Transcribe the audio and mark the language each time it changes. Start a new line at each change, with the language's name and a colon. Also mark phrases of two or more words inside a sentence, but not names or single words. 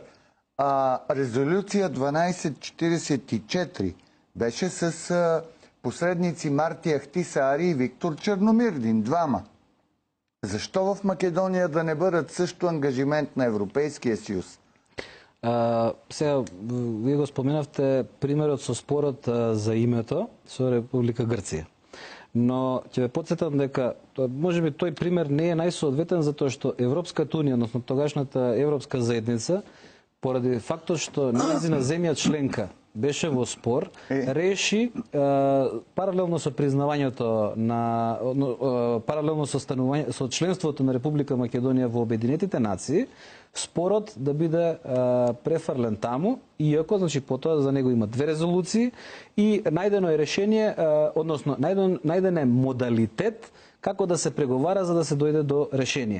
Bulgarian: Резолюция 1244 беше с посредници Марти Ахтис Ари и Виктор Черномирдин, двама. Защо в Македония да не бъдат също ангажимент на Европейския съюз?
Macedonian: Сега, вие го споменавте примерот со спорот за името со Република Грција. Но ќе ве подсетам дека може би тој пример не е најсоодветен затоа што Европската унија, односно тогашната Европска заедница, поради фактот што нејзина земја членка беше во спор, реши паралелно со признавањето на паралелно со членството на Република Македонија во Обединетите нации, спорот да биде префрлен таму, иако значи потоа за него има две резолуции и најдено е решение, односно најден е модалитет како да се преговара за да се дојде до решение.